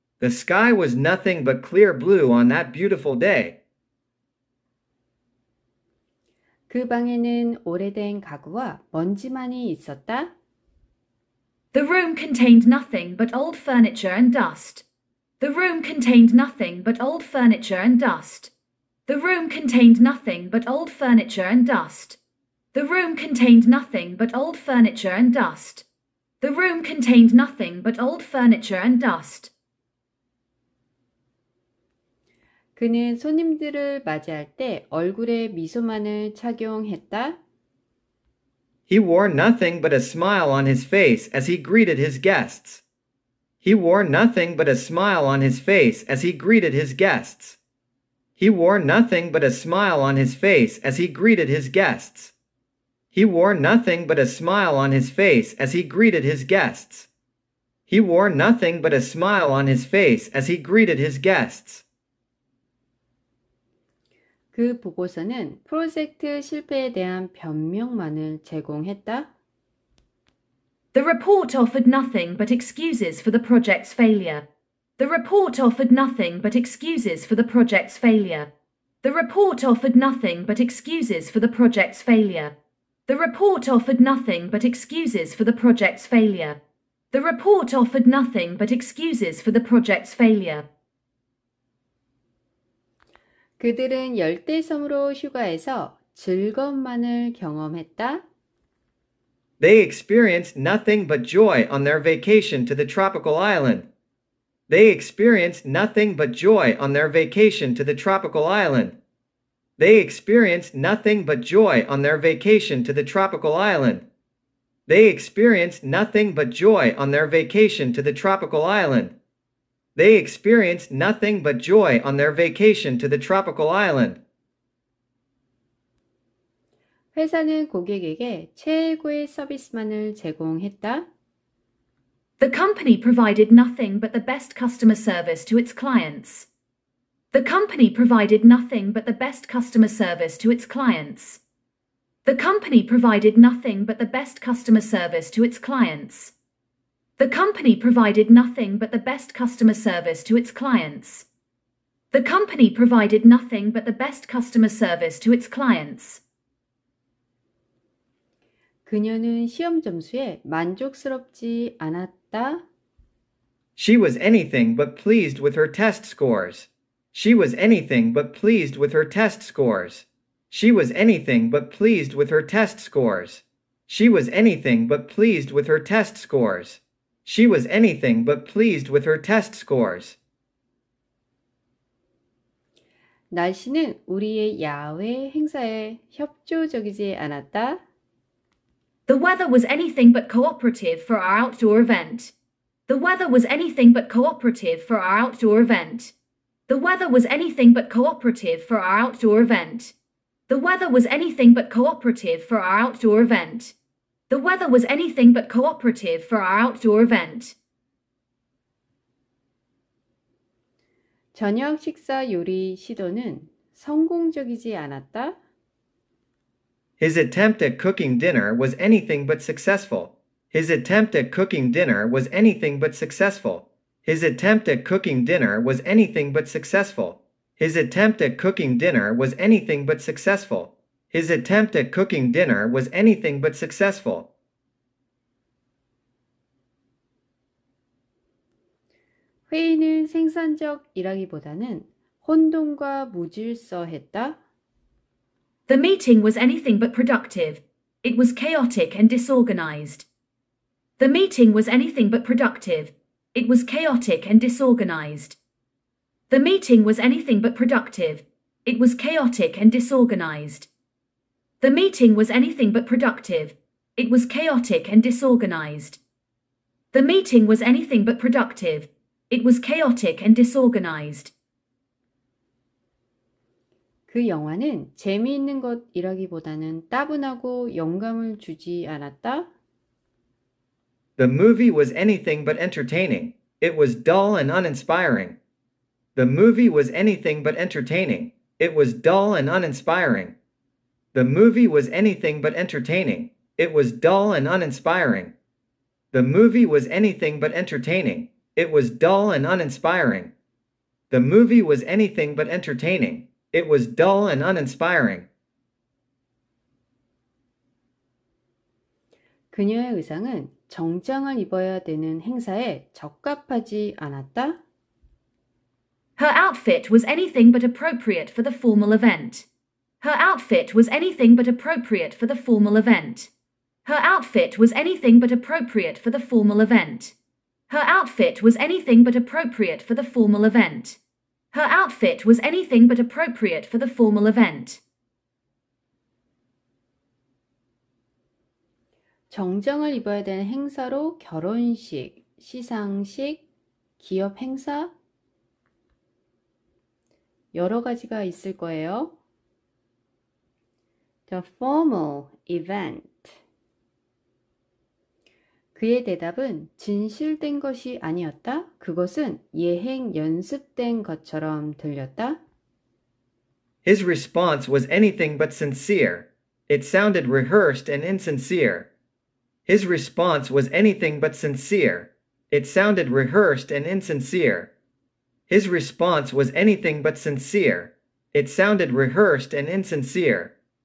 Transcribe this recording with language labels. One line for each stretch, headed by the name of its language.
English: The sky was nothing but clear blue on that beautiful day.
Korean: 그 방에는 오래된 가구와 먼지만이 있었다.
English: The room contained nothing but old furniture and dust. The room contained nothing but old furniture and dust. The room contained nothing but old furniture and dust. The room contained nothing but old furniture and dust. The room contained nothing but old furniture and dust.
Korean: 그는 손님들을 맞이할 때 얼굴에 미소만을 착용했다.
English: He wore nothing but a smile on his face as he greeted his guests. He wore nothing but a smile on his face as he greeted his guests. He wore nothing but a smile on his face as he greeted his guests. He wore nothing but a smile on his face as he greeted his guests. He wore nothing but a smile on his face as he greeted his guests.
Korean: 그 보고서는 프로젝트 실패에 대한 변명만을 제공했다.
English: The report offered nothing but excuses for the project's failure. The report offered nothing but excuses for the project's failure. The report offered nothing but excuses for the project's failure. The report offered nothing but excuses for the project's failure. The report offered nothing but excuses for the project's failure.
Korean: 그들은 열대섬으로 휴가해서 즐거움만을 경험했다.
English: They experienced nothing but joy on their vacation to the tropical island. They experienced nothing but joy on their vacation to the tropical island. They experienced nothing but joy on their vacation to the tropical island. They experienced nothing but joy on their vacation to the tropical island. They experienced nothing but joy on their vacation to the tropical island.
Korean: 회사는 고객에게 최고의 서비스만을 제공했다.
English: The company provided nothing but the best customer service to its clients. The company provided nothing but the best customer service to its clients. The company provided nothing but the best customer service to its clients. The company provided nothing but the best customer service to its clients. The company provided nothing but the best customer service to its clients.
Korean: 그녀는 시험 점수에 만족스럽지 않았다.
English: She was anything but pleased with her test scores. She was anything but pleased with her test scores. She was anything but pleased with her test scores. She was anything but pleased with her test scores. She was anything but pleased with her test scores.
Korean: 날씨는 우리의 야외 행사에 협조적이지 않았다.
English: The weather was anything but cooperative for our outdoor event. The weather was anything but cooperative for our outdoor event. The weather was anything but cooperative for our outdoor event. The weather was anything but cooperative for our outdoor event. The weather was anything but cooperative for our outdoor event.
Korean: 저녁 식사 요리 시도는 성공적이지 않았다.
English: His attempt at cooking dinner was anything but successful. His attempt at cooking dinner was anything but successful. His attempt at cooking dinner was anything but successful. His attempt at cooking dinner was anything but successful. His attempt at cooking dinner was anything but successful.
Korean: 회의는 생산적이라기보다는 혼돈과 무질서했다.
English: The meeting was anything but productive. It was chaotic and disorganized. The meeting was anything but productive. It was chaotic and disorganized. The meeting was anything but productive. It was chaotic and disorganized. The meeting was anything but productive. It was chaotic and disorganized. The meeting was anything but productive. It was chaotic and disorganized.
Korean: 그 영화는 재미있는 것이라기보다는 따분하고 영감을 주지 않았다.
English: The movie was anything but entertaining. It was dull and uninspiring. The movie was anything but entertaining. It was dull and uninspiring. The movie was anything but entertaining. It was dull and uninspiring. The movie was anything but entertaining. It was dull and uninspiring. The movie was anything but entertaining. It was dull and uninspiring.
Korean: 그녀의 의상은 정장을 입어야 되는 행사에 적합하지 않았다.
English: Her outfit was anything but appropriate for the formal event. Her outfit was anything but appropriate for the formal event. Her outfit was anything but appropriate for the formal event. Her outfit was anything but appropriate for the formal event. Her outfit was anything but appropriate for the formal event.
Korean: 정장을 입어야 되는 행사로 결혼식, 시상식, 기업 행사 여러 가지가 있을 거예요.
English: The formal event.
Korean: 그의 대답은 진실된 것이 아니었다. 그것은 예행 연습된 것처럼 들렸다.
English: His response was anything but sincere. It sounded rehearsed and insincere. His response was anything but sincere. It sounded rehearsed and insincere. His response was anything but sincere. It sounded rehearsed and insincere.